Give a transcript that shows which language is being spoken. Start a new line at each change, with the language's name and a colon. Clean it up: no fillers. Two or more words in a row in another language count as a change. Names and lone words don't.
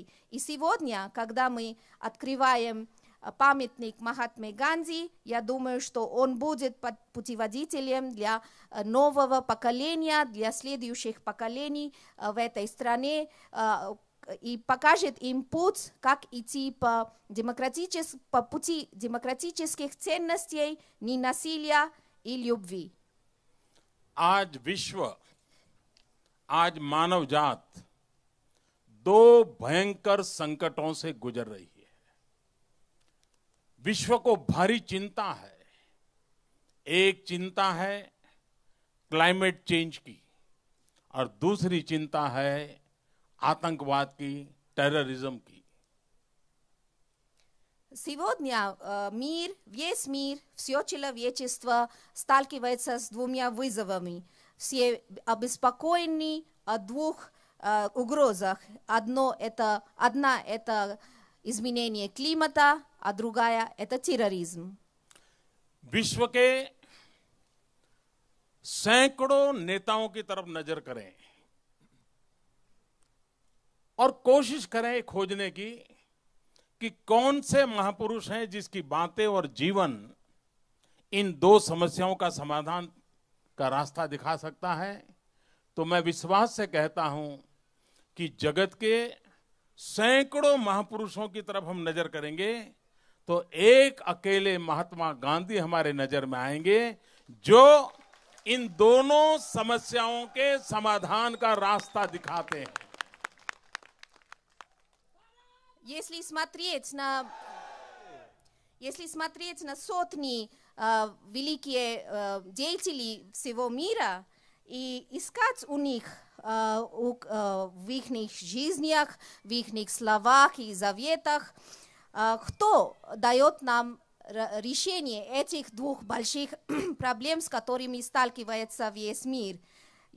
Russian: И сегодня, когда мы открываем памятник Махатме Ганди, я думаю, что он будет путеводителем для нового поколения, для следующих поколений в этой стране и покажет им путь, как идти по пути демократических ценностей, ненасилия и любви.
Hindi: आज विश्व, आज मानव जात दो भयंकर संकटों से गुजर रही है। विश्व को भारी चिंता है। एक चिंता है
English: climate change
Hindi: की, और दूसरी चिंता है आतंकवाद की, टेररिज्म की।
Russian: Сегодня весь мир, все человечество сталкивается с двумя вызовами. Все обеспокоены о двух угрозах. Одна это изменение климата, а другая это терроризм.
Hindi: विश्व के सैकड़ों नेताओं की तरफ नजर करें और कोशिश करें खोजने की कि कौन से महापुरुष हैं जिसकी बातें और जीवन इन दो समस्याओं का समाधान का रास्ता दिखा सकता है। तो मैं विश्वास से कहता हूं कि जगत के सैकड़ों महापुरुषों की तरफ हम नजर करेंगे तो एक अकेले महात्मा गांधी हमारे नजर में आएंगे, जो इन दोनों समस्याओं के समाधान का रास्ता दिखाते हैं।
Russian: Если смотреть на сотни великих деятелей всего мира и искать у них в их жизнях, в их словах и заветах, кто дает нам решение этих двух больших проблем, с которыми сталкивается весь мир.